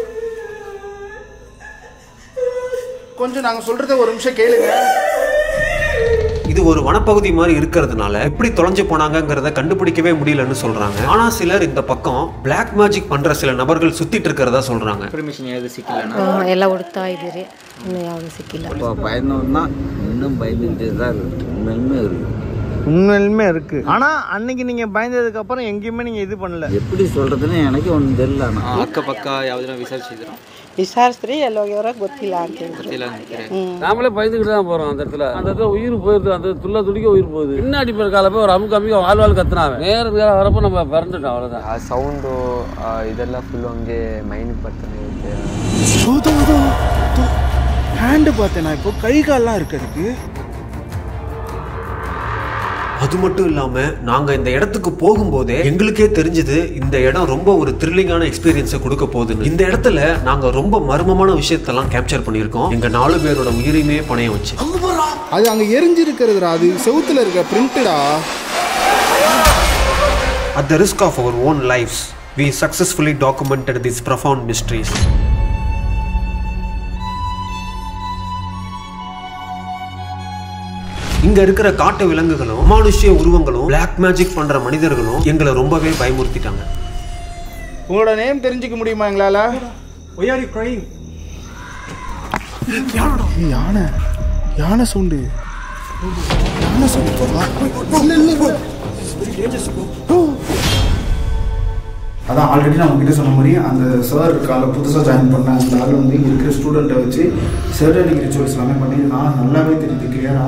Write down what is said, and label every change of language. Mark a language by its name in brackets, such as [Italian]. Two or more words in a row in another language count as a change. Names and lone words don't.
[Tamil] கொஞ்சம் நாங்க சொல்றத ஒரு நிமிஷம் கேளுங்க. இது ஒரு வனப்பகுதி மாதிரி இருக்கிறதுனால எப்படி தொலைஞ்சு போனாங்கிறத கண்டுபிடிக்கவே முடியலன்னு சொல்றாங்க. ஆனா சிலர் இந்த பக்கம் [English] black magic [Tamil] பண்ற சில நபர்கள் சுத்திட்டு இருக்கிறதா சொல்றாங்க. [Kannada] ಎಲ್ಲ ಹುಡುಕ್ತಾ ಇದ್ದೀರಿ, ಇನ್ನೂ ಯಾವುದು ಸಿಕ್ಕಿಲ್ಲ. [Tamil] பயந்தோம்னா இன்னும் பயந்துட்டே தான் இருக்கு. உண்மையிலுமே இருக்கு. ஆனா அன்னைக்கு நீங்க பயந்ததுக்கு அப்புறம் எங்கேயுமே நீங்க இது பண்ணல. எப்படி சொல்றதுன்னு எனக்கு ஒன்றும் தெரியல. [Kannada] ಅಕ್ಕಪಕ್ಕ ಯಾವ್ದನ್ನ ವಿಚಾರಿಸಿದ್ರು ವಿಚಾರಿಸ್ರಿ ಎಲ್ಲಿ ಹೋಗ್ಯಾರ ಗೊತ್ತಿಲ್ಲ ಅಂತ ಹೇಳಿದ್ರು. [Tamil] நாமளே பயந்துக்கிட்டு தான் போறோம். அந்த இடத்துல உயிர் போயிருது. அந்த துள்ள துடிக்க உயிர் போகுது. பின்னாடி போய் காலப்போ ஒரு அமுக்கு வாழ் கத்துனாங்க. நேரம் வரப்போ நம்ம பறந்துட்டோம். அவ்வளவுதான். [Kannada] ಆ ಸೌಂಡು ಇದೆಲ್ಲ ಫುಲ್ ಹಂಗೆ ಮೈಂಡ್ ಬರ್ತಾನೆ ಇರುತ್ತೆ. [Tamil] ஹேண்டு பார்த்தேன் நான். இப்போ கை கால்லாம் இருக்கு அதுக்கு. அது மட்டும் இல்லாம நாங்க இந்த இடத்துக்கு போகும்போதே எங்களுக்கே தெரிஞ்சது இந்த இடம் ரொம்ப ஒரு [English] thrilling experience [Tamil] கொடுக்க போகுதுன்னு. இந்த இடத்துல நாங்க ரொம்ப மர்மமான விஷயத்தெல்லாம் கேப்சர் பண்ணியிருக்கோம். எங்க 4 பேரோட உயிரையுமே பணைய வச்சு. அது அங்க எரிஞ்சிருக்கிறதுடா. அது செவுத்துல இருக்க பிரிண்டடா. [English] At the risk of our own lives, we successfully documented these profound mysteries. [Tamil] இங்க இருக்கிற காட்டு விலங்குகளும் அமானுஷ்ய உருவங்களும் [English] black magic [Tamil] பண்ற மனிதர்களும் எங்களை ரொம்பவே பயமுறுத்திட்டாங்க. உங்களோட நேம் தெரிஞ்சுக்க முடியுமா எங்களால? [English] Why are you crying? [Tamil] யானை. யானை சவுண்டு. யானை சவுண்டு. அதான் ஆல்ரெடி நான் உங்ககிட்ட சொன்ன மாதிரி அந்த சார் இருக்காங்க, புதுசாக ஜாயின் பண்ண அந்த ஆள் வந்து இங்கே இருக்கிற ஸ்டூடெண்ட்டை வச்சு [English] satanic rituals [Tamil] எல்லாமே பண்ணி நான் நல்லாவே தெரியுது கிளியரா.